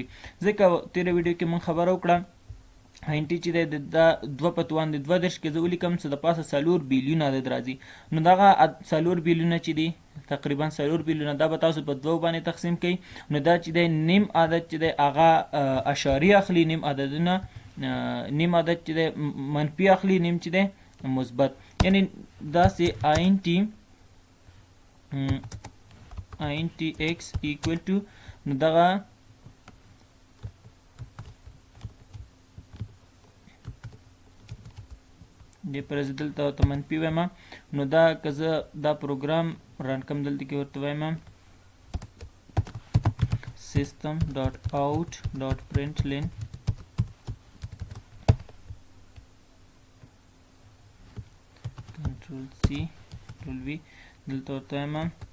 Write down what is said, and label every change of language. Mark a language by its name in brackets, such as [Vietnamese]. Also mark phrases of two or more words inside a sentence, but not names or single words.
[Pashto] ځکه تېره ویډیو کې موږ خبره وکړه آی ان ټي چې دی دا 2 په توان دی 32 کې زه ولیکم څه د پاسه 4 بیلیونه عدد راځي. نو دغه 4 بیلیونه چې دي تقریبا 4 بیلیونه، دا به تاسو په 2 باندې تقسیم کړئ. نو دا چې دی نیم عدد چې دی هغه اشاری اخلي، نیم عددونه نیم عدد چې دی منفي اخلي، نیم چې دی مثبت. یعنی داسې [English] int x equal to [Pashto] نو دغه دې پر زه دلته ورته منفي وایم. نو دا که زه دا پروګرام رن کړم دلته کې ورته وایم [English] system.out.println Ctrl C Ctrl V [Pashto] دلته ورته وایم